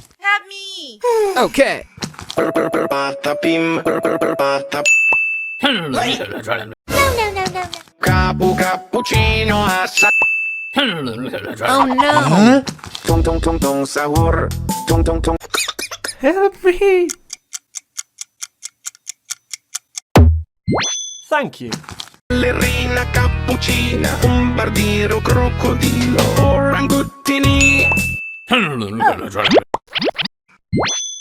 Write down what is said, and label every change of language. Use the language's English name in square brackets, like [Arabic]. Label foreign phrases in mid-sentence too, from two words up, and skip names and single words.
[English] grab me. Okay. Patapim, patap. No, no, no, no, no. Cappuccino assa. Oh no. Tung tung tung tung sahur. Tung tung tung. Help me. Thank you. Ballerina cappuccina, un barbiero crocodilo, orangutini.